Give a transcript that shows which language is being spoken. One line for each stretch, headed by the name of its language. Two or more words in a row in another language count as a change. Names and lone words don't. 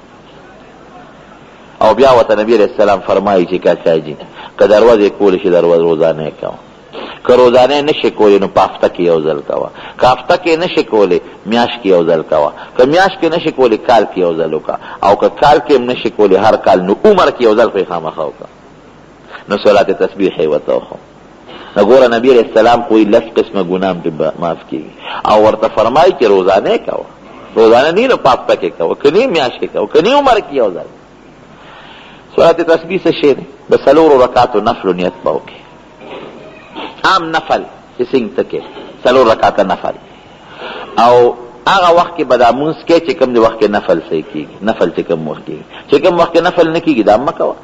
Pashto: او بیا ورته نبی
Arabic: علیہ السلام
Pashto: فرمایي چې کاکا جي که دروازې کولی شي دروازه روزانه یې کوه، که روزانه نشي کولی نو په هفته کې یو ځل کوه، که هفته کې نشي کولی میاشت کې یو ځل کوه، که میاشت کې نشي کولی کال کې یو ځل وکړه، او که کال کې هم نشي کولی هر کال نو عمر کې یو ځل پرې خامخا وکړه. نو صلات تسبیح یې ورته وښو. نو ګوره نبی
Arabic: علیہ السلام
Pashto: کوئی 10 قسمه ګناه پرې معاف کېږي، او ورته فرمایي چې روزانه یې کوه، روزانه نه نو په هفته کې کوه، که نه میاشت کې کوه، که نه عمر کې یو ځل. صلات تسبیح څه شی دی؟ د 4 رکعاتو نفل نیت به وکړي. عام نفل چې څنګه ته کې 4 رکعاته نفل، او هغه وخت کې به دا مونځ کې چې کوم د وخت کې نفل صحیح کېږي، نفل چې کوم وخت کېږي، چې کوم وخت کې نفل نه کېږي دا مه کوه.